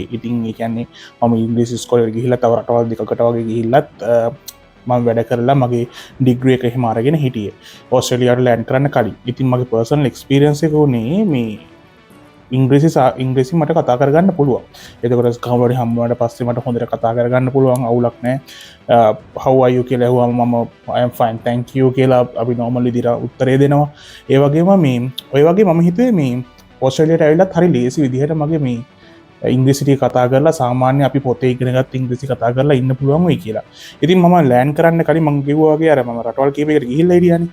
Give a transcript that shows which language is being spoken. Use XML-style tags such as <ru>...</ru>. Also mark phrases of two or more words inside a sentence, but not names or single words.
<si>ඉතින් ඒ කියන්නේ මම ඉංග්‍රීසි ස්කෝලෙට ගිහිල්ලා තව රටවල් දෙකකට වගේ ගිහිල්ලත් මම වැඩ කරලා මගේ ඩිග්‍රී එක එහෙම අරගෙන හිටියේ ඕස්ට්‍රේලියාවට ලෑන්ඩ් කරන්න කලින්. ඉතින් මගේ</si> <en>personal experience</en> <si>එක උනේ මේ ඉංග්‍රීසි මට කතා කරගන්න පුළුවන්. එතකොට කවුරු හරි හම්බ වුණාට පස්සේ මට හොඳට කතා කරගන්න පුළුවන්, අවුලක් නැහැ.</si> <en>how are you</en> <si>කියලා ඇහුවම මම</si> <en>I am fine thank you</en> <si>කියලා අපි normal විදිහට උත්තරේ දෙනවා. ඒ වගේම මේ ඔය වගේ මම හිතුවේ මේ ඕස්ට්‍රේලියාවට ඇවිල්ලත් හරි ලේසි විදිහට මගේ මේ ඉංග්‍රීසි ටික කතා කරලා සාමාන්‍ය අපි පොතේ ඉගෙනගත් ඉංග්‍රීසි කතා කරලා ඉන්න පුළුවන් වෙයි කියලා. ඉතින් මම ලෑන්ඩ් කරන්න කලින් මම කිව්වා වගේ අර මම රටවල් කීපයකට ගිහිල්ලා හිටියානේ.</si>